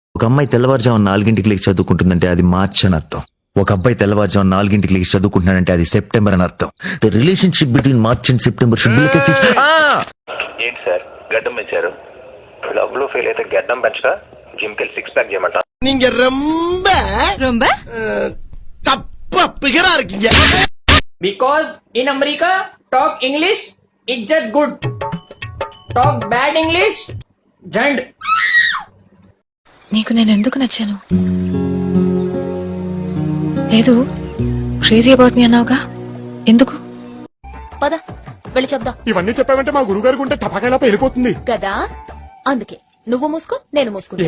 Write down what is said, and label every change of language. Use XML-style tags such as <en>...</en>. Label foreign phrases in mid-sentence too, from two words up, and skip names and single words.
<te>ఒక అమ్మాయి తెల్లవారుజామున 4 లేచి చదువుకుంటుందంటే అది మార్చ్ అని అర్థం. ఒక అబ్బాయి తెల్లవారుజామున 4 లేచి చదువుకుంటున్నాడంటే అది సెప్టెంబర్ అని అర్థం.</te> <en>The relationship between March and September should be like a fish.</en> <te>ఏంటి సార్ గడ్డం పెంచారు? లవ్ లో ఫెయిల్ అయితే గడ్డం పెంచగా జిమ్ కెళ్ళి 6 ప్యాక్ చేయమంటా.</te> <ta>நீங்க ரொம்ப ரொம்ப தப்பா பிகரா இருக்கீங்க.</ta> <en>Because in America, talk English, izzat good. Talk bad English, jand.</en> <te>నీకు నేను ఎందుకు నచ్చాను? లేదు,</te> <en>crazy about me</en> <te>అన్నావుగా, ఎందుకు? పద వెళ్ళి చెప్దాం. ఇవన్నీ చెప్పావంటే మా గురుగారికి ఉంటే టపాకాయలా వెళ్ళిపోతుంది కదా, అందుకే నువ్వు మూసుకో, నేను మూసుకుంటా.</te>